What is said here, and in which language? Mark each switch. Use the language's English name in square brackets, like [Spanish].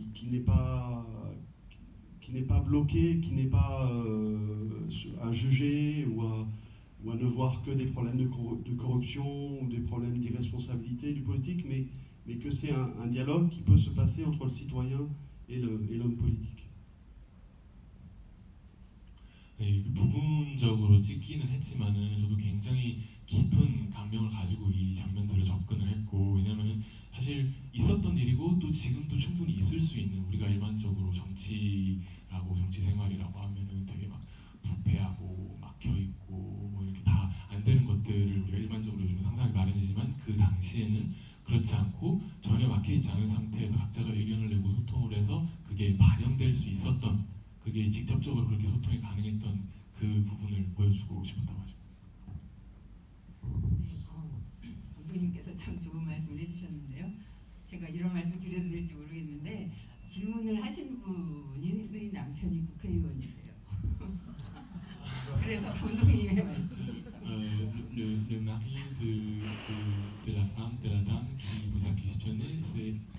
[French] n'est pas bloquée, qui n'est pas à juger ou à ne voir que des problèmes de corruption ou des problèmes d'irresponsabilité du politique, mais que c'est un dialogue qui peut se passer entre le citoyen et l'homme politique. [Korean] 네, 부분적으로 찍기는 했지만은 저도 굉장히 깊은 감명을 가지고 이 장면들을 접근을 했고, 왜냐면은 사실 있었던 일이고 또 지금도 충분히 있을 수 있는, 우리가 일반적으로 정치 생활이라고 하면은 되게 막 부패하고 막혀 있고 뭐 이렇게 다 안 되는 것들을 우리가 일반적으로 요즘 상상하기 마련이지만, 그 당시에는 그렇지 않고 전혀 막혀 있지 않은 상태에서 각자가 의견을 내고 소통을 해서 그게 반영될 수 있었던, 그게 직접적으로 그렇게 소통이 가능했던 그 부분을 보여주고 싶었다고 하죠. 감독님께서 참 좋은 말씀을 해주셨는데요. 제가 이런 말씀 드려도 될지 모르겠는데, 질문을 하신 분이 남편이 국회의원이세요. 그래서 감독님의 말씀이 참. [French] Le mari de la femme, de la dame qui vous a questionné, c'est